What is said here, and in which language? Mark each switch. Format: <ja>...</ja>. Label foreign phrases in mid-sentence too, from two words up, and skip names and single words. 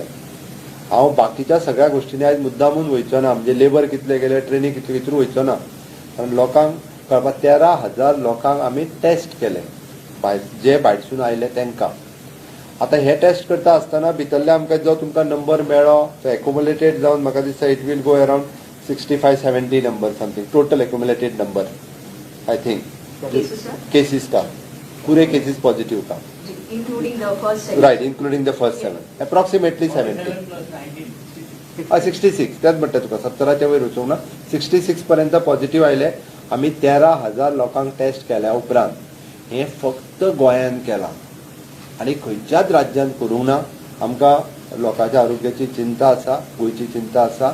<kok>हांव बाकीच्या सगळ्या गोष्टींनी आयज मुद्दामून वयचो ना, म्हणजे लेबर कितले गेले ट्रेनी कितले हितून वयचो ना, कारण लोकांक कळपाक 13,000 लोकांक आमी टेस्ट केले जे भायरसून आयले तांकां. आतां हे टेस्ट करता आसतना भितरले आमकां जो तुमकां नंबर मेळ्ळो तो एक्युमुलेटेड जावन म्हाका दिसता</kok> <en>it will go around 65-70 number something total accumulated number I think cases</en> <hi>का पूरे केसेस पॉजिटिव का</hi> <en>including the first 7. Right, including the first 7. Approximately 70. 66.</en> <kok>त्याच म्हणटा तुका 17च्या वयर वचूंक ना. 66 पर्यंत पॉझिटिव्ह आयले. आमी 13,000 लोकांक टेस्ट केल्या उपरांत हे फक्त गोंयांत केलां आनी खंयच्याच राज्यांत करूंक ना. आमकां लोकांच्या आरोग्याची चिंता आसा, गोंयची चिंता आसा.</kok>